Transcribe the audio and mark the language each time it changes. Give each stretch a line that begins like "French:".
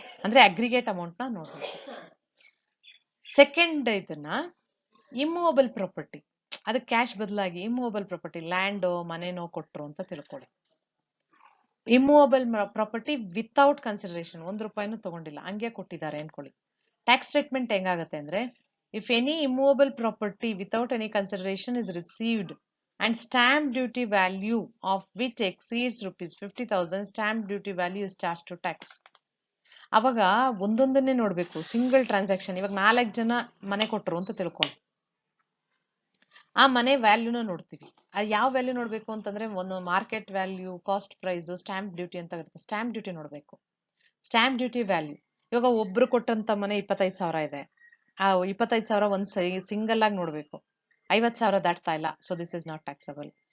Kannada: ಅಂದ್ರೆ aggregate amount ನ ನೋಡ್ಬೇಕು. ಸೆಕೆಂಡ್ ಇದನ್ನ ಇಮ್ಮೂವಬಲ್ ಪ್ರಾಪರ್ಟಿ, ಅದಕ್ಕೆ ಕ್ಯಾಶ್ ಬದಲಾಗಿ ಇಮ್ಮೂವಬಲ್ ಪ್ರಾಪರ್ಟಿ, ಲ್ಯಾಂಡೋ ಮನೆನೋ ಕೊಟ್ರು ಅಂತ ತಿಳ್ಕೊಳ್ಳಿ. ಇಮ್ಮೂವಬಲ್ ಪ್ರಾಪರ್ಟಿ ವಿತೌಟ್ ಕನ್ಸಿಡರೇಷನ್, 1 ರೂಪಾಯಿನೂ ತಗೊಂಡಿಲ್ಲ, ಹಂಗೆ ಕೊಟ್ಟಿದ್ದಾರೆ ಅನ್ಕೊಳ್ಳಿ. ಟ್ಯಾಕ್ಸ್ ಟ್ರೀಟ್ಮೆಂಟ್ ಹೆಂಗಾಗತ್ತೆ ಅಂದ್ರೆ,
English: If any immovable property without any consideration is received and stamp duty value of which exceeds rupees 50,000, stamp duty value is charged to tax.
Kannada: ಅವಾಗ ಒಂದೊಂದನ್ನೇ ನೋಡ್ಬೇಕು, ಸಿಂಗಲ್ ಟ್ರಾನ್ಸಾಕ್ಷನ್. ಇವಾಗ 4 ಜನ ಮನೆ ಕೊಟ್ಟರು ಅಂತ ತಿಳ್ಕೊಳ್ಳಿ, ಆ ಮನೆ ವ್ಯಾಲ್ಯೂನ ನೋಡ್ತೀವಿ. ಅದು ಯಾವ ವ್ಯಾಲ್ಯೂ ನೋಡ್ಬೇಕು ಅಂತಂದ್ರೆ, ಒಂದು market value, cost price, stamp duty ಅಂತ ಇರುತ್ತೆ. ಸ್ಟಾಂಪ್ ಡ್ಯೂಟಿ ನೋಡ್ಬೇಕು, ಸ್ಟಾಂಪ್ ಡ್ಯೂಟಿ ವ್ಯಾಲ್ಯೂ. ಇವಾಗ ಒಬ್ರು ಕೊಟ್ಟಂತ ಮನೆ 25,000 ಇದೆ, ಆ 25,000 ಒಂದ್ ಸಿಂಗಲ್ ಆಗಿ ನೋಡ್ಬೇಕು, 50,000 ದಾಟ್ತಾ ಇಲ್ಲ,
English: So this is not taxable.